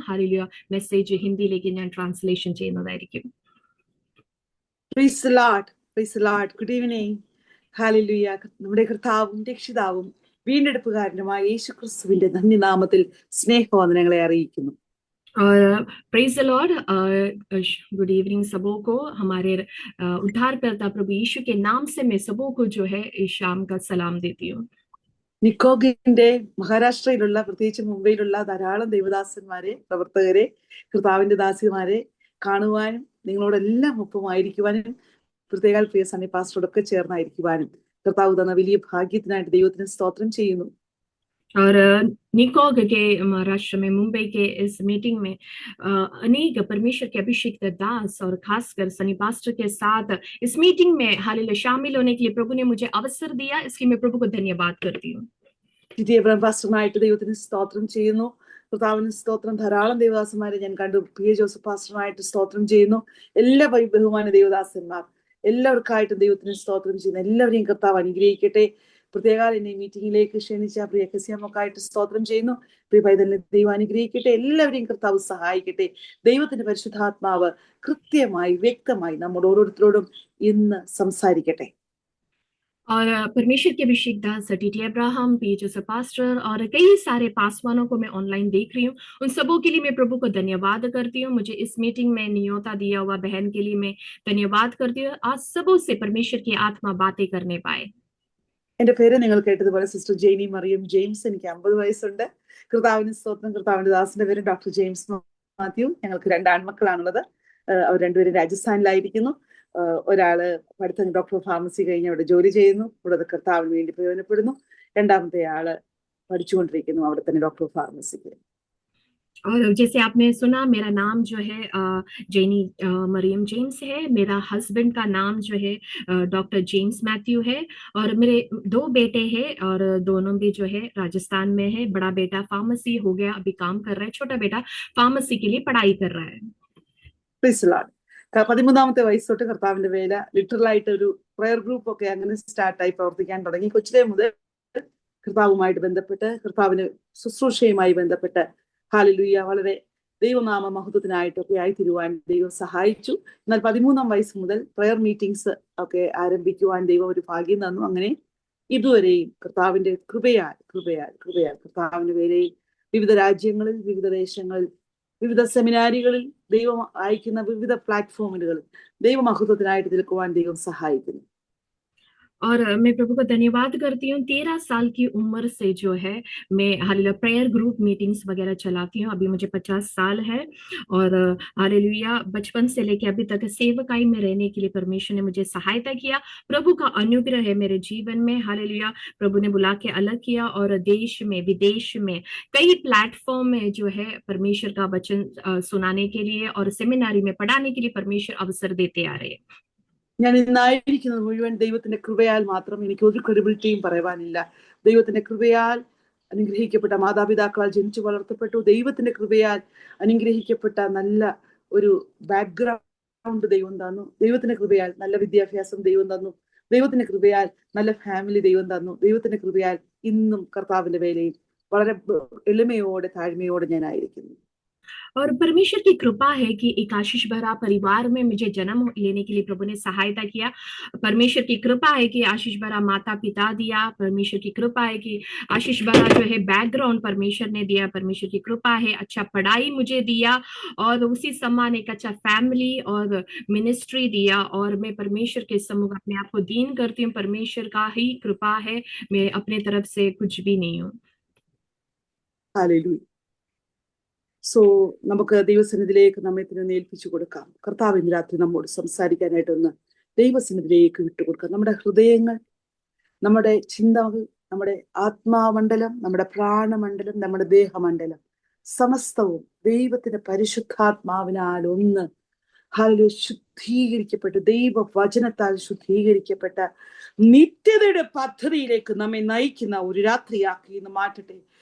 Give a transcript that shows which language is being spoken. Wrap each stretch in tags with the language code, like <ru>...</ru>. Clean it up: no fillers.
<ml>Hallelujah message ഹിന്ദിയിലേക്ക് ഞാൻ translation ചെയ്യുന്നതായിരിക്കും.</ml> <en>Praise the Lord. Praise the Lord. Good evening. Hallelujah.</en> <ml>നമ്മുടെ കർത്താവും രക്ഷിതാവും വീണ്ടെടുപ്പുകാരനുമായ യേശുക്രിസ്തുവിന്റെ ധന്യനാമത്തിൽ സ്നേഹവന്ദനങ്ങളെ അറിയിക്കുന്നു.</ml> <en>Praise the Lord. Good evening</en> <hi>सबों को. हमारे उद्धारकर्ता प्रभु यीशु के नाम से मैं सबों को जो है इस शाम का सलाम देती हूँ.</hi> <ml>നിക്കോഗിന്റെ മഹാരാഷ്ട്രയിലുള്ള പ്രത്യേകിച്ച് മുംബൈയിലുള്ള ധാരാളം ദൈവദാസന്മാരെ, പ്രവർത്തകരെ, കർത്താവിന്റെ ദാസിമാരെ കാണുവാനും നിങ്ങളോടെല്ലാം ഒപ്പമായിരിക്കുവാനും പ്രത്യേക പ്രിയ സണ്ണി പാസ്റ്ററോടൊക്കെ ചേർന്നായിരിക്കുവാനും കർത്താവ് തന്ന വലിയ ഭാഗ്യത്തിനായിട്ട് ദൈവത്തിന് സ്തോത്രം ചെയ്യുന്നു.</ml> <hi>और निकोग के महाराष्ट्र में मुंबई के इस मीटिंग में अनेक परमेश्वर के अभिषिक्त दास और खासकर सनी पास्टर के साथ इस मीटिंग में हालेलुया शामिल होने के लिए प्रभु ने मुझे अवसर दिया. इसलिए मैं प्रभु को धन्यवाद करती हूँ.</hi> <ml>എബ്രഹാം പാസ്റ്ററിനായിട്ട് ദൈവത്തിന് സ്തോത്രം ചെയ്യുന്നു. കർത്താവിന് സ്തോത്രം. ധാരാളം ദേവദാസന്മാരെ ഞാൻ കണ്ടു. പി എ ജോസഫ് പാസ്റ്ററിനായിട്ട് സ്തോത്രം ചെയ്യുന്നു. എല്ലാ ബഹുമാന ദേവദാസന്മാർ എല്ലാവർക്കായിട്ടും ദൈവത്തിന് സ്തോത്രം ചെയ്യുന്നു. എല്ലാവരെയും കർത്താവ് അനുഗ്രഹിക്കട്ടെ. പ്രത്യേക എന്നെ മീറ്റിംഗിലേക്ക് ക്ഷണിച്ച പ്രിയ കസിയമ്മക്കായിട്ട് സ്തോത്രം ചെയ്യുന്നു. പ്രിയ പൈതലിനെ ദൈവം അനുഗ്രഹിക്കട്ടെ. എല്ലാവരെയും കർത്താവ് സഹായിക്കട്ടെ. ദൈവത്തിന്റെ പരിശുദ്ധാത്മാവ് കൃത്യമായി വ്യക്തമായി നമ്മുടെ ഓരോരുത്തരോടും ഇന്ന് സംസാരിക്കട്ടെ.</ml> <hi>और परमेश्वर के Abhishek Das TT Abraham, P Joseph pastor और कई सारे पासवानों को मैं ऑनलाइन देख रही हूँ. उन सबों के लिए मैं प्रभु को धन्यवाद करती हूँ. मुझे इस मीटिंग में नियोता दिया हुआ बहन के लिए मैं धन्यवाद करती हूँ. आज सबों से परमेश्वर की आत्मा बातें करने पाए.</hi> <ml>എന്റെ പേര് നിങ്ങൾ കേട്ടതുപോലെ സിസ്റ്റർ ജെയിനി മറിയം ജെയിംസ്. എനിക്ക് 50 വയസ്സുണ്ട്. കർത്താവിന് സ്തോത്രം. കർത്താവിന്റെ ദാസിന്റെ പേര് ഡോക്ടർ ജെയിംസ് മാത്യു. ഞങ്ങൾക്ക് 2 ആൺമക്കളാണുള്ളത്. അവർ രണ്ടുപേരും രാജസ്ഥാനിലായിരിക്കുന്നു. ഒരാള് പഠിത്തം ഡോക്ടർ ഫാർമസി കഴിഞ്ഞ് അവിടെ ജോലി ചെയ്യുന്നു. കൂടാതെ കർത്താവിന് വേണ്ടി പ്രയോജനപ്പെടുന്നു. രണ്ടാമത്തെ ആള് പഠിച്ചുകൊണ്ടിരിക്കുന്നു അവിടെ തന്നെ ഡോക്ടർ ഫാർമസിക്ക്.</ml> <hi>और जैसे आपने सुना, मेरा नाम जो है जेनी मरियम जेम्स है. मेरा हस्बैंड का नाम जो है डॉक्टर जेम्स मैथ्यू है. और मेरे 2 बेटे हैं और दोनों भी जो है राजस्थान में है. बड़ा बेटा फार्मेसी हो गया, अभी काम कर रहा है. छोटा बेटा फार्मेसी के लिए पढ़ाई कर रहा है.</hi> <ml>13ാമത്തെ വയസ്സ് തൊട്ട് കർത്താവിന്റെ വേല ലിറ്ററലായിട്ട് ഒരു പ്രയർ ഗ്രൂപ്പ് ഒക്കെ അങ്ങനെ സ്റ്റാർട്ടായി പ്രവർത്തിക്കാൻ തുടങ്ങി. കൊച്ചിലെ മുതൽ കർത്താവുമായിട്ട് ബന്ധപ്പെട്ട് കർത്താവിന് ശുശ്രൂഷയുമായി ബന്ധപ്പെട്ട് ഹല്ലേലൂയ വളരെ ദൈവനാമ മഹത്വത്തിനായിട്ടൊക്കെ ആയി തീരുവാൻ ദൈവം സഹായിച്ചു. എന്നാൽ 13ാം വയസ്സ് മുതൽ പ്രയർ മീറ്റിംഗ്സ് ഒക്കെ ആരംഭിക്കുവാൻ ദൈവം ഒരു ഭാഗ്യം തന്നു. അങ്ങനെ ഇതുവരെയും കർത്താവിന്റെ കൃപയാൽ കർത്താവിന്റെ വേലയിൽ വിവിധ രാജ്യങ്ങളിൽ, വിവിധ ദേശങ്ങളിൽ, വിവിധ സെമിനാരികളിൽ, ദൈവം അയക്കുന്ന വിവിധ പ്ലാറ്റ്ഫോമുകളിൽ ദൈവമഹത്വത്തിനായിട്ട് നിൽക്കുവാൻ ദൈവം സഹായിക്കുന്നു.</ml> <hi>और मैं प्रभु को धन्यवाद करती हूँ. 13 साल की उम्र से जो है मैं हालेलुया प्रेयर ग्रुप मीटिंग्स वगैरह चलाती हूँ. अभी मुझे 50 साल है. और हालेलुया बचपन से लेकर अभी तक सेवकाई में रहने के लिए परमेश्वर ने मुझे सहायता किया. प्रभु का अनुग्रह है मेरे जीवन में. हालेलुया प्रभु ने बुला के अलग किया और देश में विदेश में कई प्लेटफॉर्म में जो है परमेश्वर का वचन सुनाने के लिए और सेमिनारी में पढ़ाने के लिए परमेश्वर अवसर देते आ रहे हैं.</hi> <ml>ഞാൻ ഇന്നായിരിക്കുന്നത് മുഴുവൻ ദൈവത്തിന്റെ കൃപയാൽ മാത്രം. എനിക്ക് ഒരു ക്രെഡിബിലിറ്റിയും പറയുവാനില്ല. ദൈവത്തിന്റെ കൃപയാൽ അനുഗ്രഹിക്കപ്പെട്ട മാതാപിതാക്കളാൽ ജനിച്ചു വളർത്തപ്പെട്ടു. ദൈവത്തിന്റെ കൃപയാൽ അനുഗ്രഹിക്കപ്പെട്ട നല്ല ഒരു ബാക്ക്ഗ്രൗണ്ട് ദൈവം തന്നു. ദൈവത്തിന്റെ കൃപയാൽ നല്ല വിദ്യാഭ്യാസം ദൈവം തന്നു. ദൈവത്തിന്റെ കൃപയാൽ നല്ല ഫാമിലി ദൈവം തന്നു. ദൈവത്തിന്റെ കൃപയാൽ ഇന്നും കർത്താവിന്റെ വേലയിൽ വളരെ എളിമയോടെ താഴ്മയോടെ ഞാനായിരിക്കുന്നു.</ml> <hi>और परमेश्वर की कृपा है कि एक आशीष भरा परिवार में मुझे जन्म लेने के लिए प्रभु ने सहायता किया। परमेश्वर की कृपा है कि आशीष भरा माता पिता दिया। परमेश्वर की कृपा है कि आशीष भरा जो है बैकग्राउंड परमेश्वर ने दिया। परमेश्वर की कृपा है अच्छा पढ़ाई मुझे दिया और उसी समान एक अच्छा फैमिली और मिनिस्ट्री दिया। और मैं परमेश्वर के सम्मुख अपने आप को दीन करती हूँ। परमेश्वर का ही कृपा है, मैं अपने तरफ से कुछ भी नहीं हूँ।</hi> <ml>ഹല്ലേലൂയ. സോ നമുക്ക് ദൈവസന്നിധിയിലേക്ക് നമ്മെ തന്നെ ഏൽപ്പിച്ചു കൊടുക്കാം. കർത്താവ് ഇന്ന് രാത്രി നമ്മോട് സംസാരിക്കാനായിട്ടൊന്ന് ദൈവസന്നിധിയിലേക്ക് വിട്ടുകൊടുക്കാം. നമ്മുടെ ഹൃദയങ്ങൾ, നമ്മുടെ ചിന്തകൾ, നമ്മുടെ ആത്മാമണ്ഡലം, നമ്മുടെ പ്രാണമണ്ഡലം, നമ്മുടെ ദേഹമണ്ഡലം സമസ്തവും ദൈവത്തിന്റെ പരിശുദ്ധാത്മാവിനാൽ ഒന്ന് ശുദ്ധീകരിക്കപ്പെട്ട് ദൈവവചനത്താൽ ശുദ്ധീകരിക്കപ്പെട്ട നിത്യതയുടെ പദ്ധതിയിലേക്ക് നമ്മെ നയിക്കുന്ന ഒരു രാത്രിയാക്കി ഇന്ന് മാറ്റട്ടെ.</ml>